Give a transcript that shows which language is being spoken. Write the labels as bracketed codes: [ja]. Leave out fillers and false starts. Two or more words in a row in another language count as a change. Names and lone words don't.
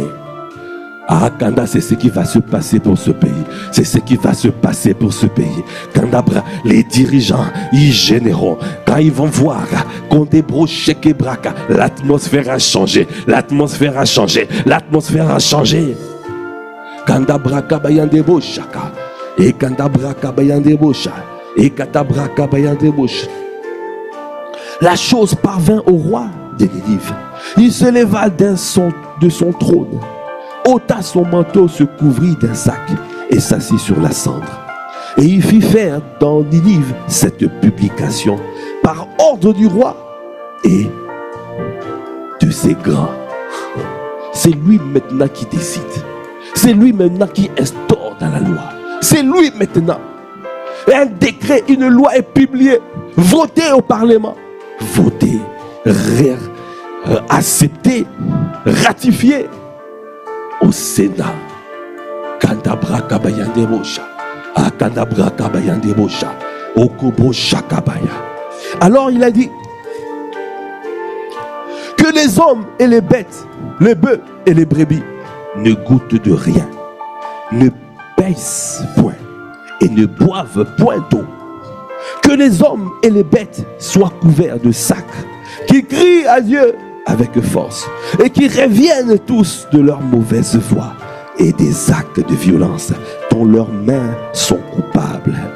[fr] Ah, Kanda, c'est ce qui va se passer pour ce pays. C'est ce qui va se passer pour ce pays. Kandabra, les dirigeants, ils gêneront. Quand ils vont voir qu'on débroche Kebraka, l'atmosphère a changé. L'atmosphère a changé. L'atmosphère a changé. Kandabra kabayandebo shaka. Et Kandabra kabayandebo shaka. Et Katabra kabayandebo shaka. La chose parvint au roi de Ninive. Il se leva de son trône, ôta son manteau, se couvrit d'un sac et s'assit sur la cendre. Et il fit faire dans Ninive cette publication par ordre du roi et de ses grands. C'est lui maintenant qui décide. C'est lui maintenant qui instaure dans la loi. C'est lui maintenant. Un décret, une loi est publiée, votée au Parlement, votée, acceptée, ratifiée au Sénat. Kandabra kabayande bosha. Akandabra kabayande bosha. Okobo shakabaya. Alors il a dit que les hommes et les bêtes, les bœufs et les brebis ne goûtent de rien, ne baissent point et ne boivent point d'eau. Que les hommes et les bêtes soient couverts de sacs, qui crient à Dieu avec force et qui reviennent tous de leur mauvaise voie et des actes de violence dont leurs mains sont coupables.